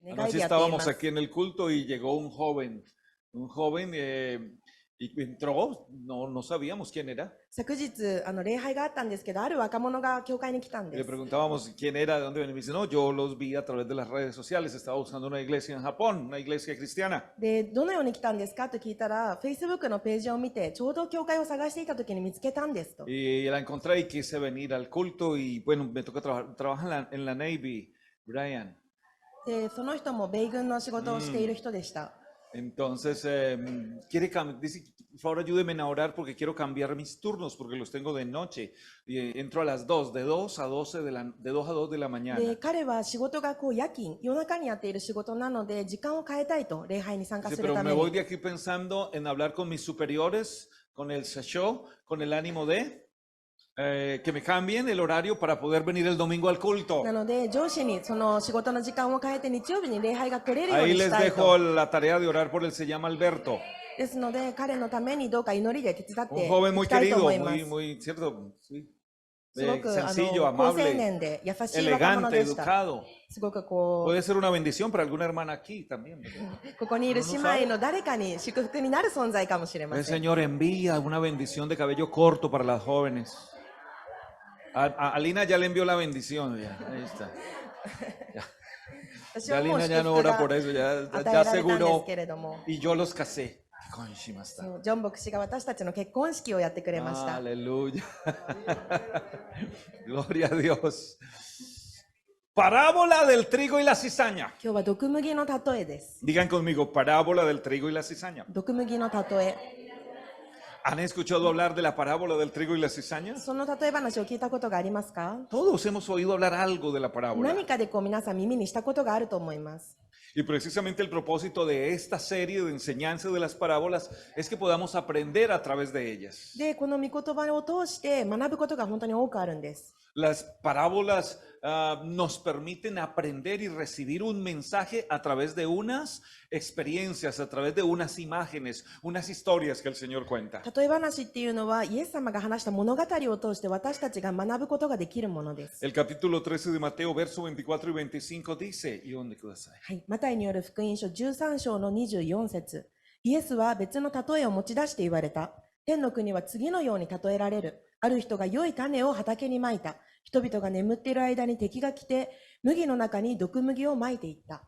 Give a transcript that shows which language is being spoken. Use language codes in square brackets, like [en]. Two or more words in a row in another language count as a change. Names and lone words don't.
[es] Anoche [ja] でやっていま [es] estábamos [ja] す。 [es] aquí en el culto y llegó un joven y entró, no sabíamos quién era. [ja] 昨日礼拝があったんですけど、ある若者が教会に来たん [es] Y [ja] で [es] le [ja] す。 [es] preguntábamos quién era, de dónde venía. Y me dice, no, yo los vi a través de las redes sociales. Estaba buscando una iglesia en Japón, una iglesia cristiana. [ja] で、どのように来たんですかと聞いたら、Facebook のページを見て、ちょうど教会を探していた時に見つけたんですと。 [es] Y la encontré y quise venir al culto. Y bueno, me toca trabajar en la Navy, Brian. [ja] で、その人も米軍の仕事をしている人でした。 [es] Entonces, dice, por favor ayúdeme a orar porque quiero cambiar mis turnos porque los tengo de noche. Y entro a las 2, de 2 a 12 de 2 a 2 de la [ja] で、 [es] mañana. [ja] 彼は仕事が夜勤、夜中にやっている仕事なので、時間を変えたいと、礼拝に参加 [es] Dice, [ja] する [es] pero [ja] た [es] me [ja] め [es] voy [ja] に。 [es] de aquí pensando en hablar con mis superiores, con el sasho, con el ánimo de que me cambien el horario para poder venir el domingo al culto. [ja] なので、上司にその仕事の時間を変えて日曜日に礼拝が来れるよう [es] Ahí [ja] にし [es] les [ja] たい [es] dejo [ja] と。 [es] la tarea de orar por él, se llama Alberto. [ja] ですので、彼のためにどうか祈りで手伝っ [es] Un [ja] て [es] joven [ja] い [es] muy [ja] きたいと [es] querido, [ja] 思います。 [es] muy, cierto, sí. [ja] すごく高 [es] Sencillo, [ja] 青 [es] amable, [ja] 年で優しい若者 [es] elegante, [ja] でした。 [es] educado. [ja] すごくこ [es] Puede ser una bendición para alguna hermana aquí también. [ja] う、ここにいる姉妹の誰かに祝福になる存在かもしれま [es] El [ja] せん。 [es] Señor envía una bendición de cabello corto para las jóvenes. A Alina ya le envió la bendición. Ya, ahí está. [ja] 私 [es] Ya [ja] はもう [es] Alina [ja] 祝 [es] ya no [ja] 福 [es] ora [ja] が [es] por eso, ya [ja] 与えられたんです [es] aseguró [ja] けれども、 [es] y yo los casé. [ja] そうジョン牧師が私たちの結婚式をやってくれました。 [es] Aleluya. Gloria a Dios. Parábola del trigo y la cizaña. [ja] 今日は毒麦の例えです。 [es] Digan conmigo, parábola del trigo y la cizaña. [ja] 毒麦の例え。 [es] ¿Han escuchado hablar de la parábola del trigo y la cizaña? [ja] その例え話を聞いたことがありますか？ [es] Todos hemos oído hablar algo de la parábola. [ja] 何かで皆さん耳にしたことがあると思います。 [es] Y precisamente el propósito de esta serie de enseñanza de las parábolas es que podamos aprender a través de ellas. [ja] で、この御言葉を通して学ぶことが本当に多くあるんです。 [es] Las parábolas nos permiten aprender y recibir un mensaje a través de unas experiencias, a través de unas imágenes, unas historias que el Señor cuenta. [ja] 例え話っていうのは、イエス様が話した物語を通して私たちが学ぶことができるものです。 [es] El capítulo 13 de Mateo, verso 24 y 25 dice, ¿y dónde kudasai? [ja] はい、マタイによる福音書13章の24節。イエスは別の例えを持ち出して言われた。天の国は次のように例えられる。ある人が良い種を畑にまいた。人々が眠っている間に敵が来て、麦の中に毒麦をまいていった。